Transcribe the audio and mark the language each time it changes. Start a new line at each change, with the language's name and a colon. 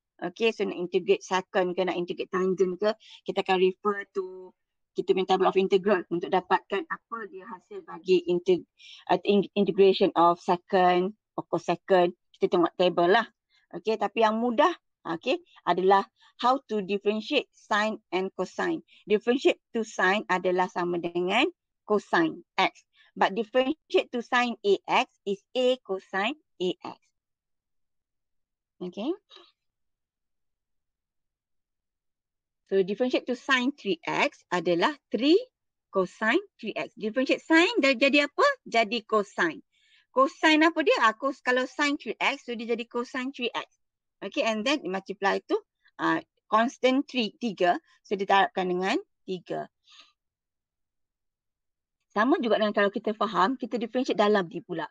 Malay: Okay, so nak integrate secant ke, nak integrate tangent ke, kita akan refer to kita punya table of integral untuk dapatkan apa dia hasil bagi
English: integration of secant or cosecant.
Malay: Kita tengok table lah.
English: Okay,
Malay: tapi yang mudah adalah
English: how to differentiate sine and cosine.
Malay: Differentiate to sine adalah sama dengan cosine x.
English: But differentiate to sine ax is a cosine ax. Okay.
Malay: So differentiate to sine 3x adalah 3 cosine 3x. Differentiate sine dah jadi apa? Jadi cosine. Cosine apa dia? Kalau sine 3x, so dia jadi cosine 3x.
English: Okay, and then multiply to constant 3.
Malay: So ditarapkan dengan 3. Sama juga dengan kalau kita faham, kita differentiate dalam dia pula.